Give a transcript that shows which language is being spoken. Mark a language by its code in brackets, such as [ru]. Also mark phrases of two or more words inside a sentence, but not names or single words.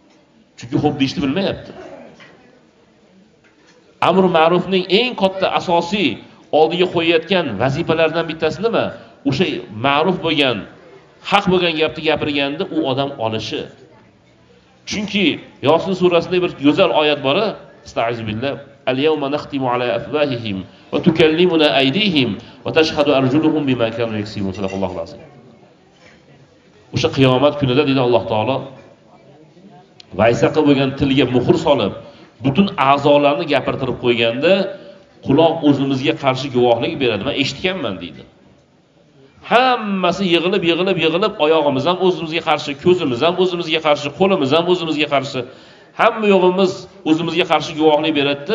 [uz] Chunki Chunki xo'p deyishni bilmayapti. Amr ma'rufning eng katta asosiy oldiga qo'yayotgan vazifalardan bittasi nima? O'sha ma'ruf bo'lgan, haq bo'lgan gapni gapirganda u odam olishi. Chunki Yosin surasida bir go'zal oyat bor. Astag'firullah. [ar] اليوم نختم على أفواههم وتكلمنا أيديهم وتشهد أرجلهم بما كانوا يكسبون. [uz] Sallallohu alayhi vasallam. O'sha qiyomat kunida dedi Alloh taolo vaysaqa bo'lgan tilga muhr solib, butun a'zolarni gapirtirib qo'yganda quloq o'zimizga qarshi guvohlik beradi. Men eshitganman deydi. Hammasi yig'ilib oyog'imiz ham o'zimizga qarshi, ko'zimiz ham o'zimizga qarshi, qo'limiz ham o'zimizga qarshi, hamma yo'g'imiz o'zimizga qarshi guvohlik beradi.